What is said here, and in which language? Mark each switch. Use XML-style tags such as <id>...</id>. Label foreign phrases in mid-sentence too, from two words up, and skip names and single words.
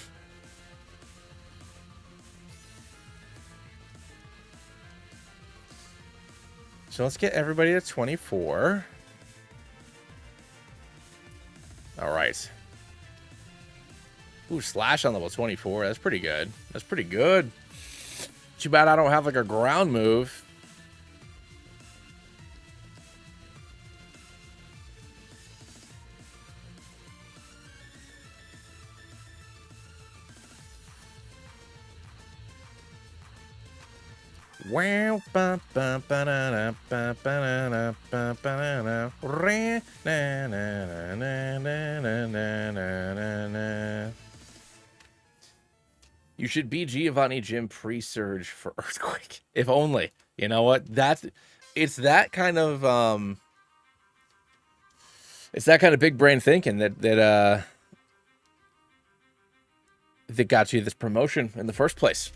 <en>So let's get everybody to 24. All right. Ooh, Slash on level 24. That's pretty good. That's pretty good. Too bad I don't have like a ground move. Wow, ba ba ba na ba ba na ba ba na re na na na na na na na. You should be Giovanni Jim pre-surge for Earthquake. If only. You know what? It's that kind of big brain thinking that got you this promotion in the first place.</en>